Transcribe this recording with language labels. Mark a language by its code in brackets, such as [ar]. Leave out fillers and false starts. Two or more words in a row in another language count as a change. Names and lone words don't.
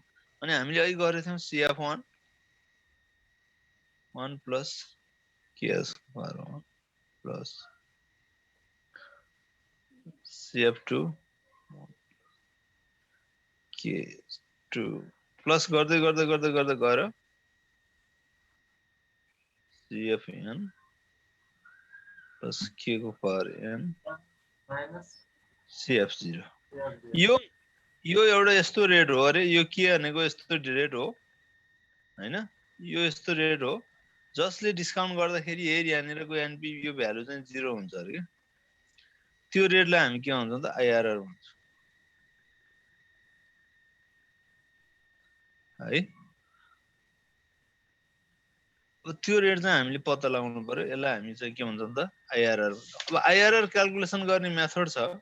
[ne] अनि हामीले अहिले गरेको थियौँ CF1 1 प्लस KS1 प्लस CF2 K2 प्लस गर्दै गर्दै गर्दै गर्दै गएर CFN प्लस K को पावर N माइनस CF0 CF0 यो एउटा यस्तो रेट हो अरे यो के भनेको यस्तो रेट हो हैन यो यस्तो रेट हो जसले डिस्काउन्ट गर्दाखेरि हेरि यहाँनिरको एनपी यो भ्यालु चाहिँ 0 हुन्छ अरे के त्यो रेटलाई हामी के भन्छौं त IRR भन्छौं है त्यो रेट चाहिँ हामीले पत्ता लगाउनु पर्यो यसलाई हामी चाहिँ के भन्छौं त IRR अब IRR क्याल्कुलेसन गर्ने मेथड छ